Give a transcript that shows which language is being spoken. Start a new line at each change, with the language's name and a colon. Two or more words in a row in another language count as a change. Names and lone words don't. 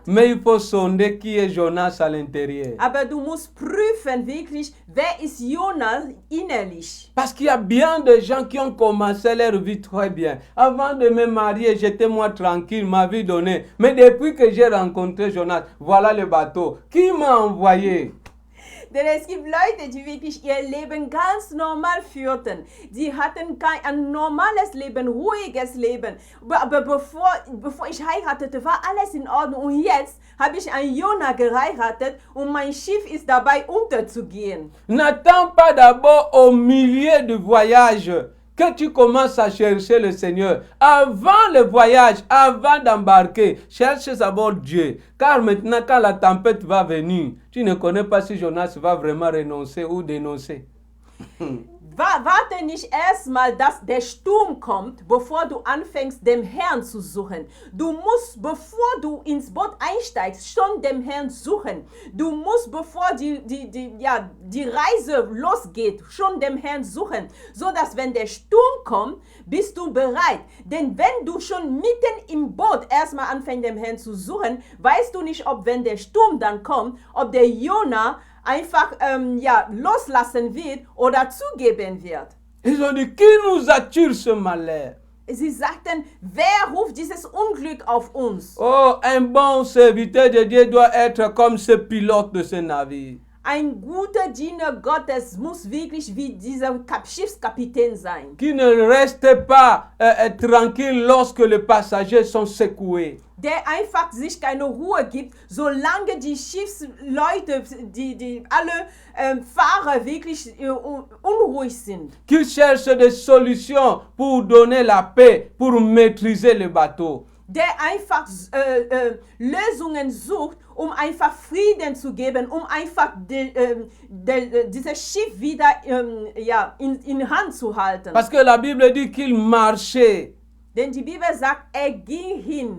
French: Mais il faut sonder qui est Jonas à l'intérieur.
German: Aber du musst prüfen wirklich, wer ist Jona innerlich.
French: Parce qu'il y a bien de gens qui ont commencé leur vie très bien. Avant de me marier, j'étais moi tranquille, ma vie donnée. Mais depuis que j'ai rencontré Jonas, voilà le bateau. Qui m'a envoyé?
German: Denn es gibt Leute, die wirklich ihr Leben ganz normal führten. Die hatten ein normales Leben, ruhiges Leben. Aber bevor ich heiratete, war alles in Ordnung. Und jetzt habe ich einen Jona geheiratet und mein Schiff ist dabei unterzugehen.
French: N'attends pas d'abord au milieu du voyage que tu commences à chercher le Seigneur. Avant le voyage, avant d'embarquer, cherche d'abord Dieu. Car maintenant, quand la tempête va venir, tu ne connais pas si Jonas va vraiment renoncer ou dénoncer.
German: Warte nicht erstmal, dass der Sturm kommt, bevor du anfängst, den Herrn zu suchen. Du musst, bevor du ins Boot einsteigst, schon den Herrn suchen. Du musst, bevor die Reise losgeht, schon den Herrn suchen. So dass, wenn der Sturm kommt, bist du bereit. Denn wenn du schon mitten im Boot erstmal anfängst, den Herrn zu suchen, weißt du nicht, ob, wenn der Sturm dann kommt, ob der Jona einfach loslassen wird oder zugeben wird.
French: Ils ont dit, qui nous attire ce malheur?
German: Sie sagten, wer ruft dieses Unglück auf uns?
French: Oh, un bon serviteur de Dieu doit être comme ce pilote de ce navire.
German: Ein guter Diener Gottes muss wirklich wie dieser Schiffskapitän sein.
French: Qui ne reste pas tranquille lorsque les passagers sont secoués.
German: Der einfach sich keine Ruhe gibt, solange die Schiffsleute, die alle Fahrer wirklich unruhig sind.
French: Qui cherche des solutions pour donner la paix, pour maîtriser le bateau.
German: Der einfach Lösungen sucht, um einfach Frieden zu geben, um einfach dieses Schiff wieder in Hand zu halten.
French: Parce que la Bible dit qu'il marchait.
German: Denn die Bibel sagt, ging hin.